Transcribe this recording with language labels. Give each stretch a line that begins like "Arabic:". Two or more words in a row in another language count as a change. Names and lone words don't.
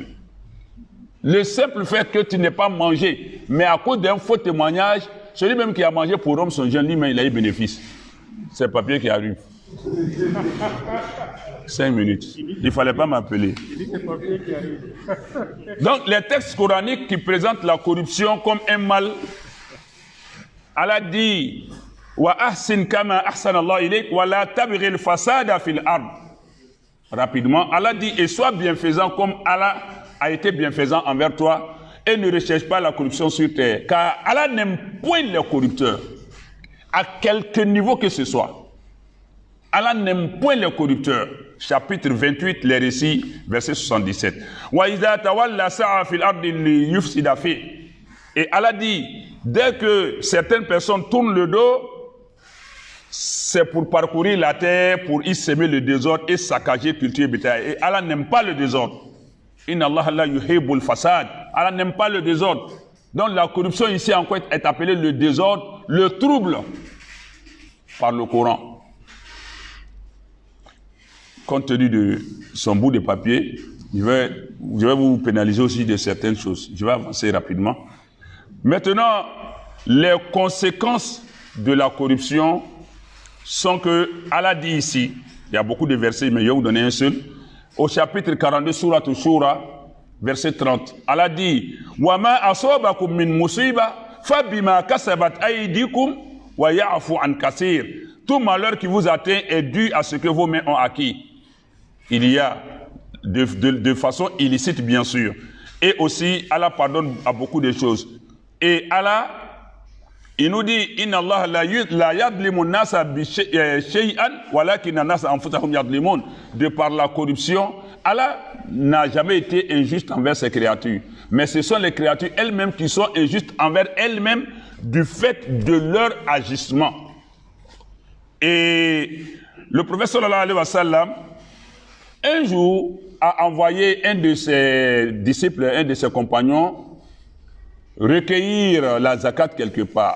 French: Le simple fait que tu n'aies pas mangé, mais à cause d'un faux témoignage, celui même qui a mangé pour rompre son jeûne, lui-même, il a eu bénéfice. C'est le papier qui arrive. 5 minutes. Il ne fallait pas m'appeler. Donc, les textes coraniques qui présentent la corruption comme un mal, Allah dit
Arabic: وأحسن كما أحسن الله إليك ولا تبغ الفساد في الأرض.
French: Rapidement, Allah dit et sois bienfaisant comme Allah a été bienfaisant envers toi et ne recherche pas la corruption sur terre, car Allah n'aime point les corrupteurs à quelque niveau que ce soit. Allah n'aime point les corrupteurs. Chapitre 28, les récits, verset 77.
Arabic: وإذا تولى سعى في الأرض ليفسد في.
French: Et Allah dit, dès que certaines personnes tournent le dos, c'est pour parcourir la terre, pour y semer le désordre et saccager, cultiver le bétail. Et Allah n'aime pas le désordre.
Arabic: إن الله لا يحب الفساد.
French: Allah n'aime pas le désordre. Donc la corruption ici encore est appelée le désordre, le trouble par le Coran. Compte tenu de son bout de papier, je vais vous pénaliser aussi de certaines choses. Je vais avancer rapidement. Maintenant, les conséquences de la corruption sont que Allah dit ici, il y a beaucoup de versets, mais je vais vous donner un seul. Au chapitre 42, Surat Shura, verset 30, Allah dit
Arabic: وما أصابكم من مصيبة فبما كسبت أيديكم ويعفو عن كثير.
French: Tout malheur qui vous atteint est dû à ce que vos mains ont acquis. Il y a de façon illicite, bien sûr. Et aussi, Allah pardonne à beaucoup de choses. Et Allah, il nous dit
Arabic: إن الله لا يظلم الناس بشيء ولكن الناس أنفسهم يظلمون.
French: De par la corruption, Allah n'a jamais été injuste envers ses créatures. Mais ce sont les créatures elles-mêmes qui sont injustes envers elles-mêmes du fait de leur agissement. Et le prophète
Arabic: صلى الله عليه وسلم,
French: un jour, a envoyé un de ses disciples, un de ses compagnons, recueillir la zakat quelque part.